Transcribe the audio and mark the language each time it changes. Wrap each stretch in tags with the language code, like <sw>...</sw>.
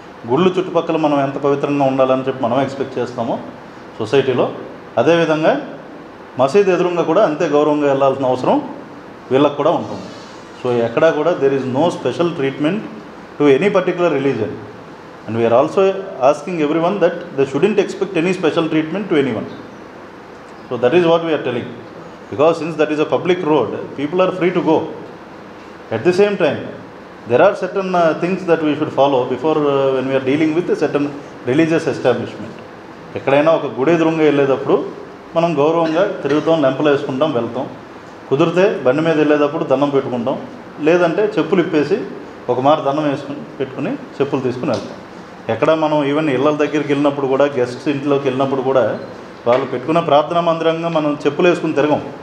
<te>గుళ్ళు చుట్టుపక్కల మనం ఎంత పవిత్రంగా ఉండాలని చెప్పి మనం ఎక్స్పెక్ట్ చేస్తామో సొసైటీలో, అదేవిధంగా మసీద్ ఎదురుగా కూడా అంతే గౌరవంగా వెళ్ళాల్సిన అవసరం వీళ్ళకు కూడా ఉంటుంది.</te> <en>so</en> <te>ఎక్కడా కూడా</te> <en>There is no special treatment to any particular religion. And we are also asking everyone that they shouldn't expect any special treatment to anyone. So that is what we are telling. Because since that is a public road, people are free to go. At the same time, there are certain things that we should follow before when we are dealing with a certain religious establishment.</en> <te>ఎక్కడైనా ఒక గుడి ఎదురుగా వెళ్ళేటప్పుడు మనం గౌరవంగా తిరుగుతాం, లెంపలు వేసుకుంటాం, వెళ్తాం. కుదిరితే బండి మీద వెళ్ళేటప్పుడు దండం పెట్టుకుంటాం, లేదంటే చెప్పులు ఇప్పేసి ఒక మారు దండం పెట్టుకుని చెప్పులు తీసుకుని వెళ్తాం. ఎక్కడ మనం ఈవెన్ ఇళ్ళ దగ్గరికి వెళ్ళినప్పుడు కూడా, గెస్ట్స్ ఇంట్లోకి వెళ్ళినప్పుడు కూడా వాళ్ళు పెట్టుకున్న ప్రార్థనా మందిరంగా మనం చెప్పులు వేసుకుని తిరగం.</te>